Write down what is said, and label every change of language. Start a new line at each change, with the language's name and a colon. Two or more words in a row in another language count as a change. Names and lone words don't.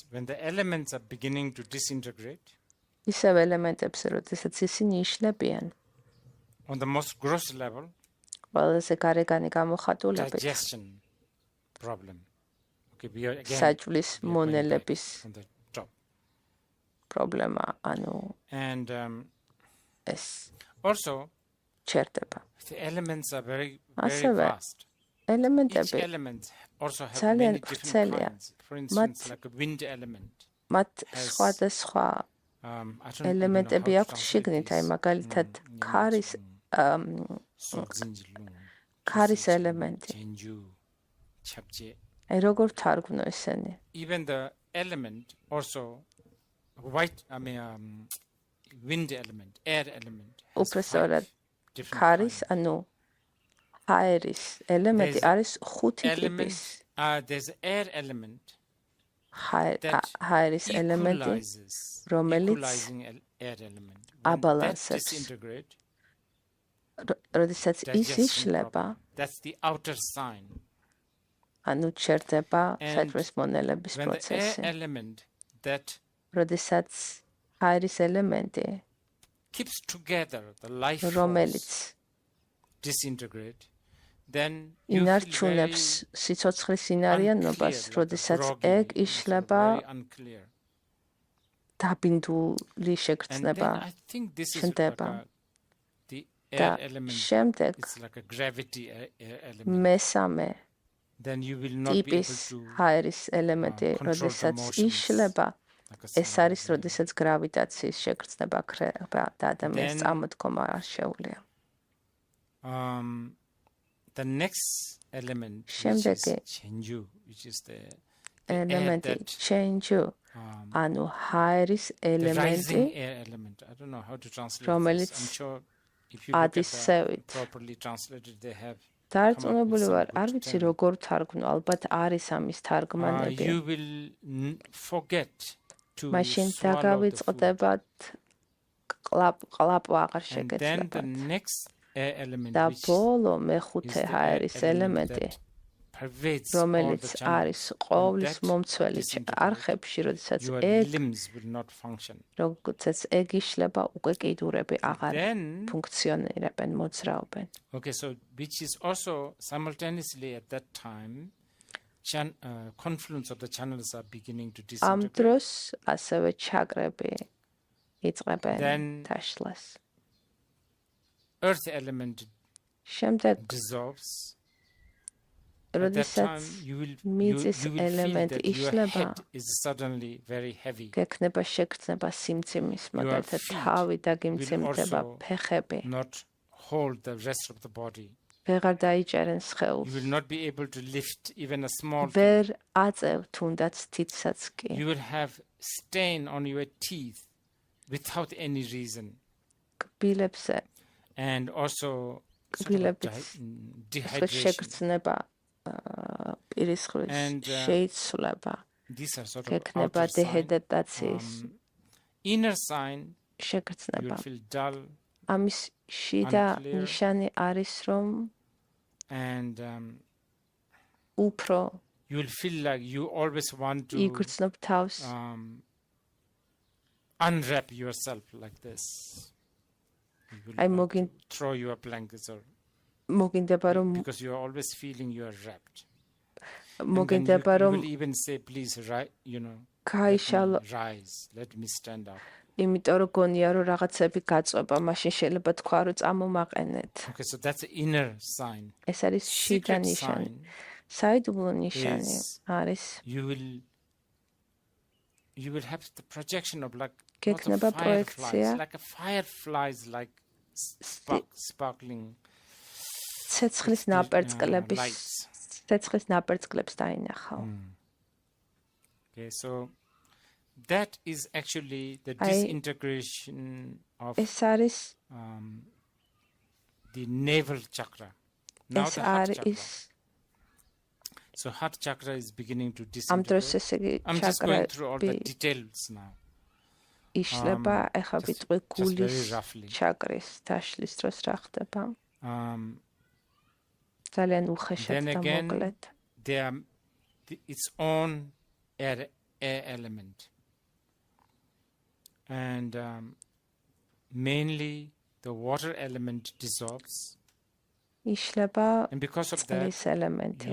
English: When the elements are beginning to disintegrate,
Georgian: ისევ ელემენტებს როდესაც ისინი იშლებიან
English: on the most gross level,
Georgian: ყველაზე გარეგანი გამოხატულებით
English: digestion problem. Okay, we are again
Georgian: საჭვლის
English: we are going back
Georgian: მონელების
English: on the top.
Georgian: პრობლემა ანუ
English: And
Georgian: ეს
English: also,
Georgian: ჩერდება
English: the elements are very
Georgian: ასევე
English: vast. Each
Georgian: ელემენტები
English: element also have
Georgian: ძალიან
English: many different
Georgian: ვრცელია.
English: kinds. For instance, like a wind element.
Georgian: მათ
English: has,
Georgian: სხვადასხვა
English: I don't even know
Georgian: ელემენტები
English: how to
Georgian: აქვს
English: translate
Georgian: შიგნით აი
English: this.
Georgian: მაგალითად Mm, ქარის
Tibetan: Sogzinjilun,
Georgian: ქარის
Tibetan: Sogzinjilun,
Georgian: ელემენტი
Tibetan: Chenju, Chapje.
Georgian: აი როგორ თარგმნო ესენი
English: Even the element also wind element, air element.
Georgian: უბრალოდ ქარის, ანუ ჰაერის ელემენტი არის ხუთი ტიპის.
English: There's air element
Georgian: ჰაერის ელემენტი, რომელიც აბალანსებს. როდესაც ის იშლება,
English: that's the outer sign.
Georgian: ანუ ჩერდება საჭმლის მონელების
English: When the air
Georgian: პროცესი.
English: element that
Georgian: როდესაც ჰაერის ელემენტი,
English: keeps together the life
Georgian: რომელიც
English: force disintegrate, then you feel
Georgian: ინარჩუნებს სიცოცხლის ინარიანობას, როდესაც ეგ იშლება,
English: very unclear.
Georgian: დაბინდული შეგრძნება
English: And then I think this is
Georgian: ჩნდება.
English: like the
Georgian: და
English: air element.
Georgian: შემდეგ
English: It's like a gravity air element.
Georgian: მესამე
English: Then you will not be able
Georgian: ტიპის
English: to
Georgian: ჰაერის ელემენტი,
English: control the
Georgian: როდესაც
English: motions
Georgian: იშლება,
English: like a
Georgian: ეს არის, როდესაც გრავიტაციის შეგრძნება ხდება და ადამიანს
English: Then-
Georgian: წამოდგომა არ შეუძლია.
English: The next element, which is
Georgian: შემდეგი
English: Chenju, which is the air
Georgian: ელემენტი
English: that
Georgian: ჩენჯუ, ანუ ჰაერის
English: the
Georgian: ელემენტი,
English: rising air element. I don't know how to translate this.
Georgian: რომელიც
English: I'm sure if you look at the
Georgian: ადისევით.
English: properly translated, they have.
Georgian: დარწმუნებული
English: some
Georgian: ვარ,
English: good
Georgian: არ ვიცი
English: term.
Georgian: როგორ თარგმნო, ალბათ არის ამის თარგმანები.
English: You will forget to
Georgian: მაშინ
English: swallow the food.
Georgian: დაგავიწყდებათ ყლაპვა აღარ
English: And then the
Georgian: შეგეძლებათ.
English: next air element,
Georgian: და
English: which
Georgian: ბოლო
English: is
Georgian: მეხუთე
English: the
Georgian: ჰაერის
English: air element
Georgian: ელემენტი,
English: that pervades all
Georgian: რომელიც
English: the channels.
Georgian: არის ყოვლის
English: that
Georgian: მომცველი
English: disintegrate,
Georgian: არხებში, როდესაც
English: your
Georgian: ეგ
English: limbs will not function.
Georgian: როგორც ეგ იშლება, უკვე კიდურები აღარ
English: Then,
Georgian: ფუნქციონირებენ, მოძრაობენ.
English: okay, so which is also simultaneously at that time, confluence of the channels are beginning to
Georgian: ამ
English: disintegrate.
Georgian: დროს ასევე ჩაკრები იწყებენ
English: Then-
Georgian: თაშლას.
English: Earth element
Georgian: შემდეგ,
English: dissolves. At that
Georgian: როდესაც
English: time, you will
Georgian: მიწის
English: feel
Georgian: ელემენტი
English: that your
Georgian: იშლება,
English: head is suddenly very heavy.
Georgian: გექნება შეგრძნება სიმძიმის მაგალითად
English: feet
Georgian: თავი და
English: will
Georgian: გიმძიმდება
English: also
Georgian: ფეხები.
English: Not hold the rest of the body.
Georgian: ვეღარ დაიჭერენ
English: You
Georgian: სხეულს.
English: will not be able to lift even a small thing.
Georgian: ვერ აწევ თუნდაც თითსაც კი.
English: You will have stain on your teeth without any reason.
Georgian: კბილებზე
English: And also sort of
Georgian: კბილების
English: dehydration.
Georgian: შეგრძნება პირისხლის
English: And,
Georgian: შეიცვლება.
English: These are sort of
Georgian: გექნება
English: outer sign.
Georgian: დეჰიდრატაციის
English: Inner sign, you
Georgian: შეგრძნება.
English: will feel dull
Georgian: ამის შიდა
English: unclear.
Georgian: ნიშანი არის, რომ
English: and
Georgian: უფრო
English: you will feel like you always want to
Georgian: იგრძნობ თავს.
English: unwrap yourself like this. You will
Georgian: აი
English: want to throw your blankets or
Georgian: მოგინდება რომ
English: because you are always feeling you are wrapped.
Georgian: მოგინდება
English: you
Georgian: რომ
English: will even say, please, let
Georgian: გაიშალო,
English: me rise, let me stand up.
Georgian: იმიტომ რომ გონია რომ რაღაცები გაწובה, მაშინ შეიძლება თქვა რომ წამომაყენეთ.
English: Okay, so that's the inner sign.
Georgian: ეს არის შიდა
English: Secret
Georgian: ნიშანი.
English: sign
Georgian: საიდუმლო ნიშანი
English: is
Georgian: არის
English: you will have the projection of like
Georgian: გექნება პროექცია
English: like a fireflies like sparkling
Georgian: ცეცხლის ნაპერწკლების
English: lights.
Georgian: ცეცხლის ნაპერწკლებს დაინახავ.
English: Okay, so that is actually the I- disintegration of
Georgian: ეს არის
English: the navel chakra. Now
Georgian: ეს
English: the heart chakra.
Georgian: არის
English: So heart chakra is beginning to
Georgian: ამ დროს
English: disintegrate.
Georgian: ესე იგი
English: I'm just going through all the
Georgian: ჩაკრები
English: details now.
Georgian: იშლება, ეხლა
English: just-
Georgian: ვიტყვი
English: just very
Georgian: გულის
English: roughly.
Georgian: ჩაკრის დაშლის დროს რა ხდება. ძალიან უხეშად
English: Then
Georgian: და
English: again,
Georgian: მოკლედ.
English: they are its own air element. And mainly the water element dissolves.
Georgian: იშლება And because of that, წყლის ელემენტი.